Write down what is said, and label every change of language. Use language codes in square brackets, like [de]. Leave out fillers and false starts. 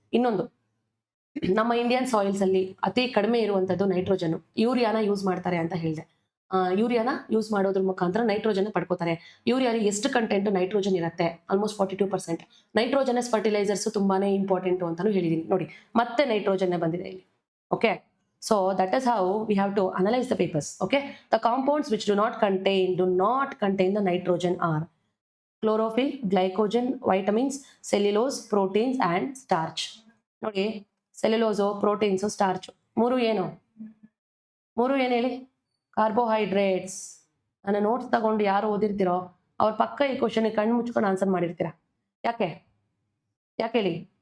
[kn] ಇನ್ನೊಂದು, ನಮ್ಮ ಇಂಡಿಯನ್ ಸಾಯಿಲ್ಸಲ್ಲಿ ಅತಿ ಕಡಿಮೆ ಇರುವಂಥದ್ದು ನೈಟ್ರೋಜನ್, ಯೂರಿಯಾನ ಯೂಸ್ ಮಾಡ್ತಾರೆ ಅಂತ ಹೇಳಿದೆ. ಯೂರಿಯಾನ ಯೂಸ್ ಮಾಡೋದ್ರ ಮುಖಾಂತರ ನೈಟ್ರೋಜನ್ ಪಡ್ಕೋತಾರೆ. ಯೂರಿಯಾಲಿ ಎಷ್ಟು ಕಂಟೆಂಟ್ ನೈಟ್ರೋಜನ್ ಇರುತ್ತೆ? ಆಲ್ಮೋಸ್ಟ್ 42%. ನೈಟ್ರೋಜನಸ್ ಫರ್ಟಿಲೈಸರ್ಸ್ ತುಂಬಾನೇ ಇಂಪಾರ್ಟೆಂಟು ಅಂತಾನು ಹೇಳಿದೀನಿ. ನೋಡಿ, ಮತ್ತೆ ನೈಟ್ರೋಜನ್ನೇ ಬಂದಿದೆ ಇಲ್ಲಿ. [en] Okay, so that is how we have to analyze the papers. Okay, the compounds which do not contain the nitrogen are chlorophyll, glycogen, vitamins, cellulose, proteins and starch. [kn] ನೋಡಿ, cellulose, proteins, starch, ಮೂರು ಏನು ಹೇಳಿ? Carbohydrates. ನನ್ನ notes ತಗೊಂಡು ಯಾರು ಓದಿರ್ತೀರೋ ಅವ್ರ ಪಕ್ಕ ಈ ಕ್ವಶನ್ಗೆ ಕಣ್ಣು ಮುಚ್ಕೊಂಡು ಆನ್ಸರ್ ಮಾಡಿರ್ತೀರಾ. ಯಾಕೆ ಹೇಳಿ?